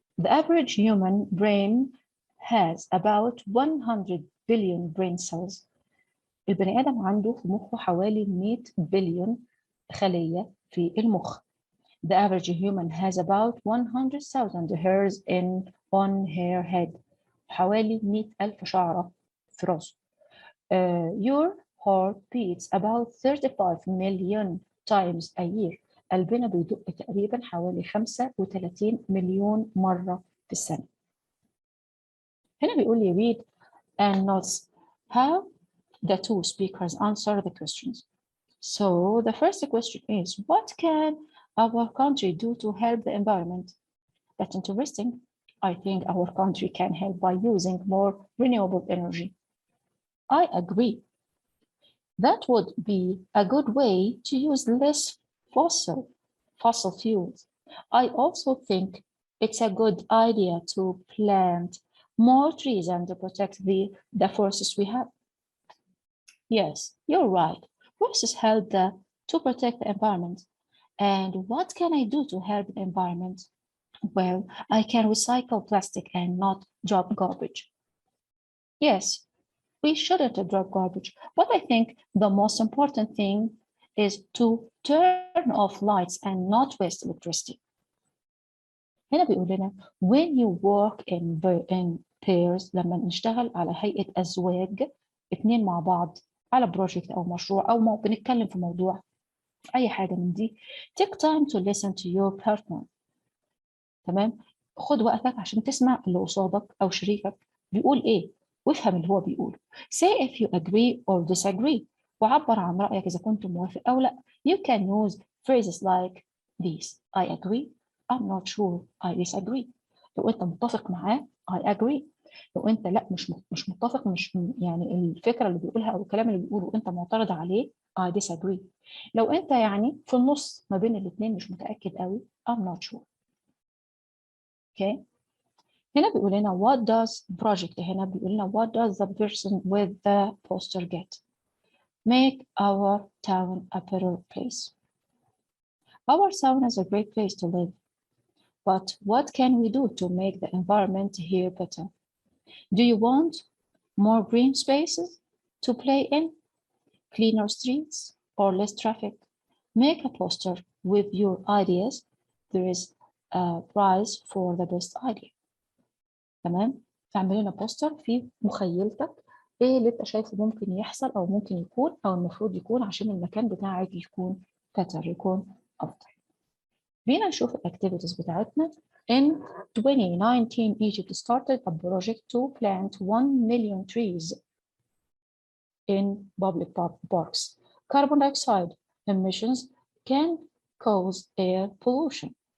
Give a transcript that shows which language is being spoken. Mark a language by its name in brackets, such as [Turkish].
[English] The average human brain has about 100 billion brain cells. [Arabic] البني آدم عنده في مخه حوالي 100 بليون خلية في المخ. [English] The average human has about 100,000 hairs on her head. [Arabic] حوالي 100,000 شعرة في راسه. [English] Your heart beats about 35 million times a year. [Arabic] قلبنا بيدق تقريبا حوالي 35 مليون مرة في السنة. هنا بيقول لي [English] read and notes how the two speakers answer the questions. So the first question is, what can our country do to help the environment? That's interesting. I think our country can help by using more renewable energy. I agree. That would be a good way to use less fossil fuels. I also think it's a good idea to plant more trees and to protect the forests we have. Yes, you're right. Forests help to protect the environment. And what can I do to help the environment? Well, I can recycle plastic and not drop garbage. Yes, we shouldn't drop garbage, but I think the most important thing is to turn off lights and not waste electricity. [Arabic] هنا بيقول لنا [English] when you work in pairs، [Arabic] لما نشتغل على هيئة أزواج، اتنين مع بعض على بروجكت أو مشروع أو بنتكلم في موضوع أي حاجة من دي، [English] take time to listen to your partner. [Arabic] تمام؟ خد وقتك عشان تسمع اللي قصادك أو شريكك بيقول إيه وافهم اللي هو بيقوله. [English] Say if you agree or disagree. [Arabic] وعبر عن رأيك إذا كنت موافق أو لا. [English] You can use phrases like these. I agree. I'm not sure. I disagree. [Arabic] لو أنت متفق معاه [English] I agree. [Arabic] لو أنت لا مش متفق، مش يعني الفكرة اللي بيقولها أو الكلام اللي بيقوله أنت معترض عليه [English] I disagree. [Arabic] لو أنت يعني في النص ما بين الاثنين مش متأكد قوي [English] I'm not sure. Okay. [Arabic] هنا بيقول لنا [English] what does project، هنا بيقول لنا what does the person with the poster get? Make our town a better place. Our town is a great place to live. But what can we do to make the environment here better? Do you want more green spaces to play in, cleaner streets, or less traffic? Make a poster with your ideas. There is a prize for the best idea. [Arabic] تمام؟ تعمل لنا بوستر فيه مخيلتك ايه اللي انت شايفه ممكن يحصل او ممكن يكون او المفروض يكون عشان المكان بتاعك يكون [English] better، [Arabic] يكون افضل. بينا نشوف الاكتيفيتيز بتاعتنا. [English] In 2019 Egypt started a project to plant 1 million trees in public parks. Carbon dioxide emissions can cause air pollution.